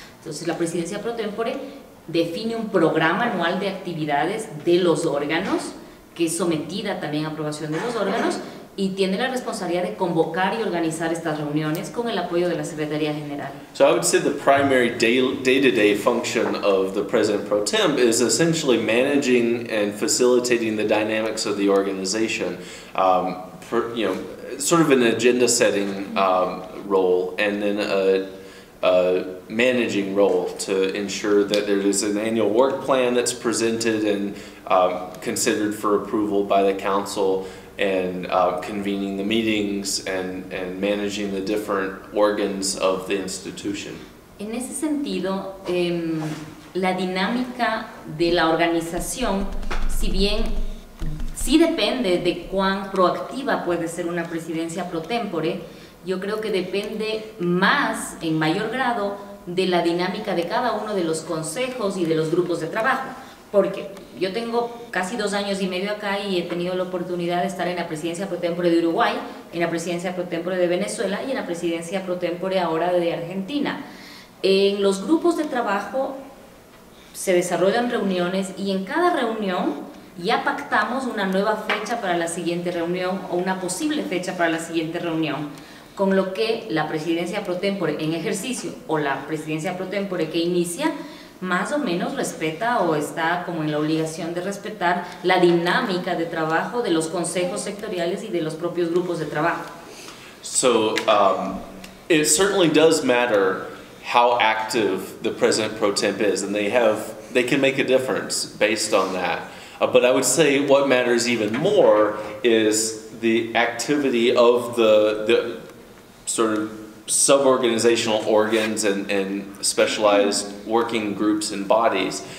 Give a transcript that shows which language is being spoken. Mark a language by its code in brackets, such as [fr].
[es] Entonces la presidencia pro tempore define un programa anual de actividades de los órganos, que es sometida también a aprobación de los órganos, y tiene la responsabilidad de convocar y organizar estas reuniones con el apoyo de la Secretaría General. [en] So I would say the primary day-to-day function of the President Pro Tem is essentially managing and facilitating the dynamics of the organization, sort of an agenda-setting role, and then a managing role to ensure that there is an annual work plan that's presented and considered for approval by the Council, and convening the meetings and managing the different organs of the institution. [es] En ese sentido, la dinámica de la organización, si bien sí depende de cuán proactiva puede ser una presidencia pro tempore, yo creo que depende más, en mayor grado, de la dinámica de cada uno de los consejos y de los grupos de trabajo. Porque yo tengo casi 2 años y medio acá y he tenido la oportunidad de estar en la presidencia pro tempore de Uruguay, en la presidencia pro tempore de Venezuela y en la presidencia pro tempore ahora de Argentina. En los grupos de trabajo se desarrollan reuniones y en cada reunión ya pactamos una nueva fecha para la siguiente reunión o una posible fecha para la siguiente reunión, con lo que la presidencia pro tempore en ejercicio o la presidencia pro tempore que inicia más o menos respeta o está como en la obligación de respetar la dinámica de trabajo de los consejos sectoriales y de los propios grupos de trabajo. [en] So it certainly does matter how active the President Pro Tem is, and they can make a difference based on that. But I would say what matters even more is the activity of the sort of sub-organizational organs and specialized working groups and bodies.